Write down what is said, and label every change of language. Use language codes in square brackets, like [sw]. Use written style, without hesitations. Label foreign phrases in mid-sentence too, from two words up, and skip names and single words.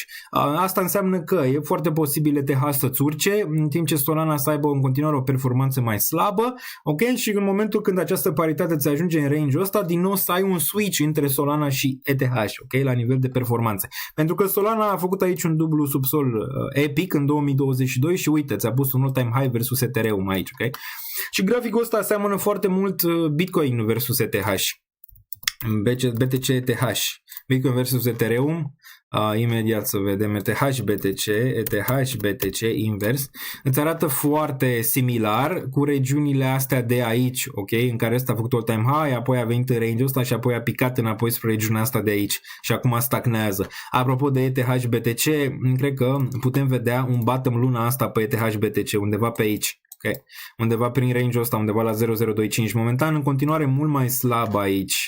[ro] Asta înseamnă că e foarte posibil ETH să-ți urce, în timp ce Solana să aibă în continuare o performanță mai slabă, ok? Și în momentul când această paritate ți ajunge în range-ul ăsta, din nou să ai un switch între Solana și ETH, ok? La nivel de performanțe. Pentru că Solana a făcut aici un dublu subsol epic în 2022 și uite, ți-a pus un [en] all-time high [ro] versus Ethereum aici, ok? Și graficul ăsta seamănă foarte mult Bitcoin versus ETH. BTC ETH. Bitcoin versus Ethereum. Imediat să vedem ETH BTC invers. Îți arată foarte similar cu regiunile astea de aici, ok? În care ăsta a făcut [en] all-time high, [ro] apoi a venit în range-ul ăsta și apoi a picat înapoi spre regiunea asta de aici și acum stagnează. Apropo de ETH BTC, cred că putem vedea un bottom luna asta pe ETH BTC undeva pe aici. Okay. Undeva prin range-ul ăsta, undeva la 0.025. Momentan, în continuare, mult mai slab aici.